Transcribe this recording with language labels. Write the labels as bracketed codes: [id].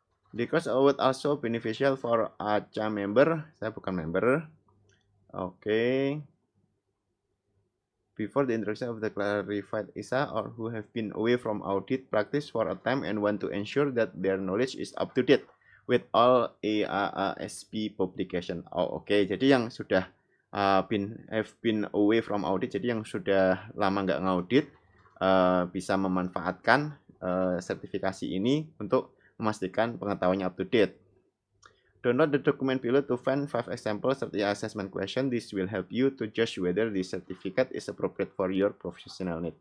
[en] The course would also beneficial for ACA member. [id] Saya bukan member. Oke. [en] before the introduction of the clarified ISA or who have been away from audit practice for a time and want to ensure that their knowledge is up to date with all IAASP publication. [id] Oh, oke. Jadi yang sudah [en] have been away from audit, [id] jadi yang sudah lama nggak ngaudit bisa memanfaatkan sertifikasi ini untuk memastikan pengetahuannya up to date. [en] Download the document below to find 5 examples of the assessment question. This will help you to judge whether the certificate is appropriate for your professional need.